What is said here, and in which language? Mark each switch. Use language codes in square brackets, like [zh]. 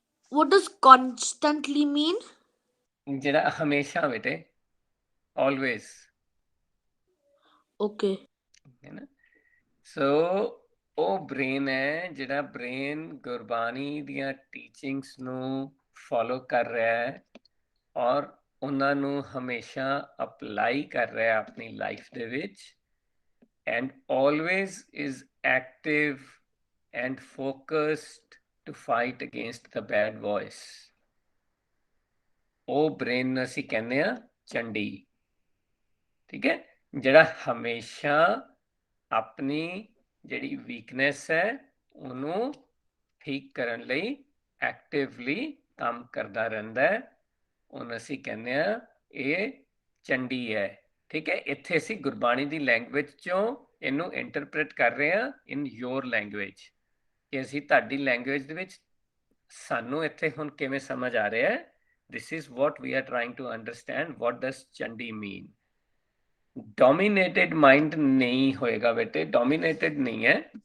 [en] what does constantly mean? [pa] ਜਿਹੜਾ ਹਮੇਸ਼ਾ ਬੇਟੇ, always। [en] okay [pa] ਹੈ ਨਾ। ਸੋ ਉਹ ਬ੍ਰੇਨ ਹੈ ਜਿਹੜਾ ਬ੍ਰੇਨ ਗੁਰਬਾਣੀ ਦੀਆਂ ਟੀਚਿੰਗਸ ਨੂੰ ਫੋਲੋ ਕਰ ਰਿਹਾ ਹੈ ਔਰ ਉਹਨਾਂ ਨੂੰ ਹਮੇਸ਼ਾ ਅਪਲਾਈ ਕਰ ਰਿਹਾ ਆਪਣੀ ਲਾਈਫ ਦੇ ਵਿੱਚ, [en] and always is active and focused to fight against the bad voice। [pa] ਉਹ ਬ੍ਰੇਨ ਨੂੰ ਅਸੀਂ ਕਹਿੰਦੇ ਆ ਚੰਡੀ। ਠੀਕ ਹੈ, ਜਿਹੜਾ ਹਮੇਸ਼ਾ ਆਪਣੀ ਜਿਹੜੀ ਵੀਕਨੈਸ ਹੈ ਉਹਨੂੰ ਠੀਕ ਕਰਨ ਲਈ ਐਕਟਿਵਲੀ ਕੰਮ ਕਰਦਾ ਰਹਿੰਦਾ ਹੈ, ਉਹਨੂੰ ਅਸੀਂ ਕਹਿੰਦੇ ਆ ਇਹ ਚੰਡੀ ਹੈ। ਠੀਕ ਹੈ, ਇੱਥੇ ਅਸੀਂ ਗੁਰਬਾਣੀ ਦੀ ਲੈਂਗੁਏਜ ਚੋਂ ਇਹਨੂੰ ਇੰਟਰਪ੍ਰੀਟ ਕਰ ਰਹੇ ਹਾਂ [en] in your language, [pa] ਕਿ ਅਸੀਂ ਤੁਹਾਡੀ ਲੈਂਗੁਏਜ ਦੇ ਵਿੱਚ ਸਾਨੂੰ ਇੱਥੇ ਹੁਣ ਕਿਵੇਂ ਸਮਝ ਆ ਰਿਹਾ ਹੈ। [en] This is what we are trying to understand, what does Chandi mean। [pa] Dominated mind ਨਹੀਂ ਹੋਏਗਾ ਬੇਟੇ, ਡੋਮੀਨੇਟਡ ਨਹੀਂ ਹੈ।